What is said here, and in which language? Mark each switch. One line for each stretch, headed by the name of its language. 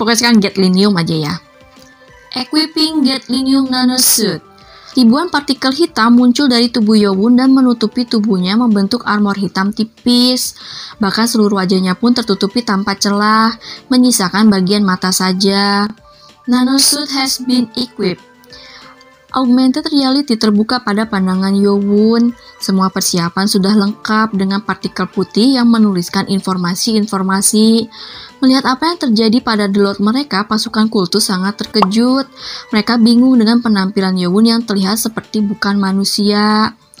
Indonesian: Pokoknya sekarang Gadolinium aja ya.
English: Equipping Gadolinium Nanosuit.
Indonesian: Ribuan partikel hitam muncul dari tubuh Yowun dan menutupi tubuhnya membentuk armor hitam tipis. Bahkan seluruh wajahnya pun tertutupi tanpa celah, menyisakan bagian mata saja.
English: Nanosuit has been equipped.
Indonesian: Augmented reality terbuka pada pandangan Yowun. Semua persiapan sudah lengkap dengan partikel putih yang menuliskan informasi-informasi. Melihat apa yang terjadi pada delot mereka, pasukan kultus sangat terkejut. Mereka bingung dengan penampilan Yowun yang terlihat seperti bukan manusia.